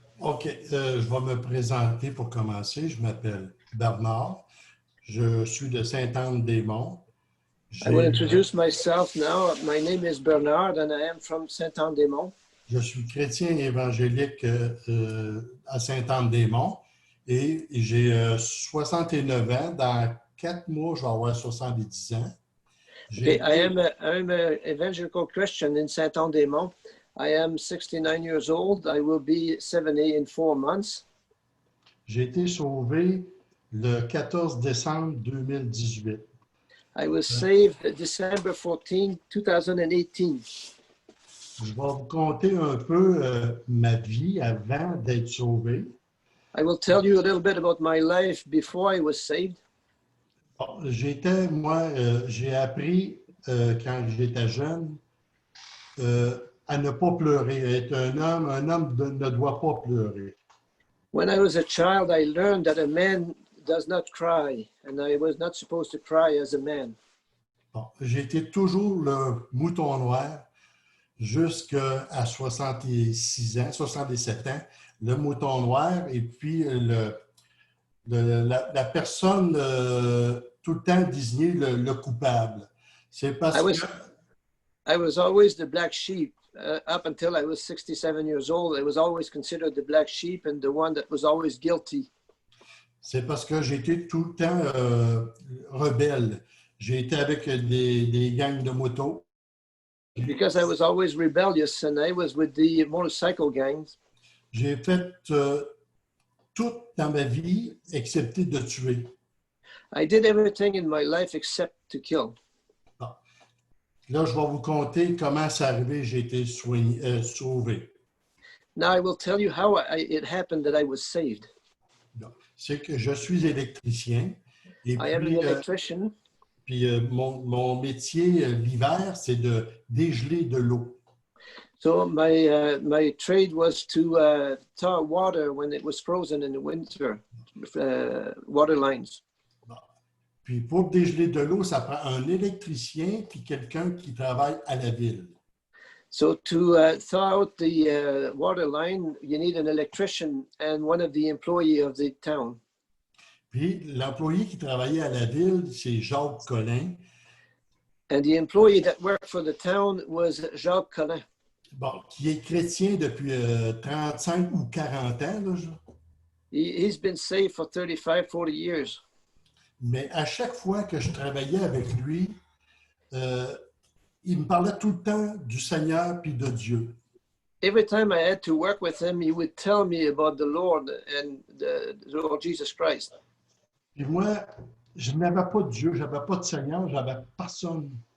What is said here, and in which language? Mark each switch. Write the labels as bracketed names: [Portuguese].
[French] OK, je vais me présenter pour commencer. Je m'appelle Bernard. Je suis de Sainte-Anne-des-Monts. [English] I will introduce myself now. My name is Bernard and I am from Saint-Anne-des-Monts. [French] Je suis chrétien évangélique à Sainte-Anne-des-Monts et j'ai 69 ans. Dans 4 mois, je vais avoir 70 ans. [English] Okay, I'm an evangelical Christian in Saint-Anne-des-Monts. I am 69 years old. I will be 70 in 4 months. [French] J'ai été sauvé le 14 décembre 2018. [English] I was saved December 14, 2018. [French] Je vais vous conter un peu ma vie avant d'être sauvé. [English] I will tell you a little bit about my life before I was saved. [French] Bon, j'ai appris quand j'étais jeune à ne pas pleurer. Être un homme ne doit pas pleurer. [English] When I was a child, I learned that a man does not cry, and I was not supposed to cry as a man. [French] Bon, j'ai été toujours le mouton noir jusqu'à 66 ans, 67 ans, le mouton noir, et puis la personne tout le temps désignée le coupable. C'est parce que [English] I was always the black sheep. Up until I was 67 years old, I was always considered the black sheep and the one that was always guilty. [French] C'est parce que j'étais tout le temps rebelle. J'ai été avec des gangs de motos. [English] Because I was always rebellious and I was with the motorcycle gangs. [French] J'ai fait tout dans ma vie excepté de tuer. [English] I did everything in my life except to kill. [French] Bon. Là, je vais vous conter comment c'est arrivé, j'ai été sauvé. [English] Now I will tell you how it happened that I was saved. [French] C'est que je suis électricien. Et [English] I am an electrician. [French] Puis mon métier l'hiver, c'est de dégeler de l'eau. [English] So my trade was to thaw water when it was frozen in the winter, water lines. [French] Bon. Puis pour dégeler de l'eau, ça prend un électricien puis quelqu'un qui travaille à la ville. [English] So to thaw out the water line, you need an electrician and one of the employee of the town. [French] Puis l'employé qui travaillait à la ville, c'est Jacques Collin. [English] And the employee that worked for the town was Jacques Collin. [French] Bon, qui est chrétien depuis 35 ou 40 ans. Là, [English] He's been saved for 35, 40 years. [French] Mais à chaque fois que je travaillais avec lui, il me parlait tout le temps du Seigneur puis de Dieu. [English] Every time I had to work with him, he would tell me about the Lord and the Lord Jesus Christ. [French] Puis moi, je n'avais pas de Dieu, je n'avais pas de Seigneur, j'avais personne.